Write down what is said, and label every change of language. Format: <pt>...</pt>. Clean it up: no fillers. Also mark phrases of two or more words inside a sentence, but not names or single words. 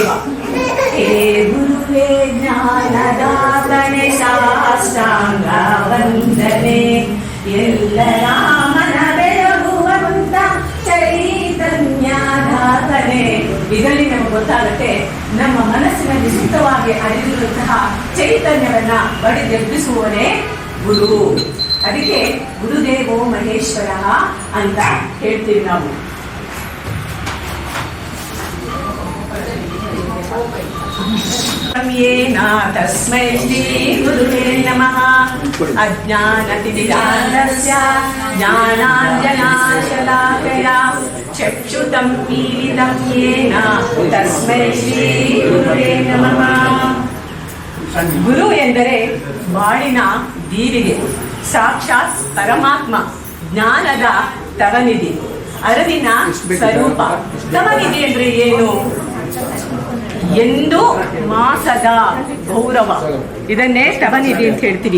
<kn>ಹೇ ಗುರುವೇ ಜ್ಞಾನದಾತನೆ, ಸಾಷ್ಟಾಂಗ ವಂದನೆ, ಎಲ್ಲರ ಮನ ಬೆಳಗುವಂತ ಚೈತನ್ಯದಾತನೆ. ಇದರಲ್ಲಿ ನಮಗೆ ಗೊತ್ತಾಗುತ್ತೆ ನಮ್ಮ ಮನಸ್ಸಿನಲ್ಲಿ ಸುತ್ತವಾಗಿ ಅರಿದಿರುವಂತಹ ಚೈತನ್ಯವನ್ನ ಬಡಿದೆಬ್ಬಿಸುವವನೇ ಗುರು. ಅದಕ್ಕೆ</kn> <sa>ಗುರುದೇವೋ ಮಹೇಶ್ವರ</sa> <kn>ಅಂತ ಹೇಳ್ತೀವಿ ನಾವು.</kn> <sa>ತಸ್ಮೈ ಶ್ರೀ ಗುರುವೇ ನಮಃ. ಅಜ್ಞಾನತಿಮಿರಾಂಧಸ್ಯ ಜ್ಞಾನಾಂಜನಾಶಲಾಕಯಾ ಚಕ್ಷುಷಂ ಪೀಲಿತಂ ಯೇನ ತಸ್ಮೈ ಶ್ರೀ ಗುರುವೇ ನಮಃ.</sa> <kn>ಗುರು ಎಂದರೆ ಬಾಳಿನ ದೀವಿಗೆ, ಸಾಕ್ಷಾತ್ ಪರಮಾತ್ಮ, ಜ್ಞಾನದ ತವನಿಧಿ, ಅರಿವಿನ ಸ್ವರೂಪ. ತವನಿಧಿ ಅಂದ್ರೆ ಏನು? ಎಂದು ಮಾಸದ ಗೌರವ, ಇದನ್ನೇ ತವನಿಧಿ ಅಂತ ಹೇಳ್ತೀವಿ.</kn>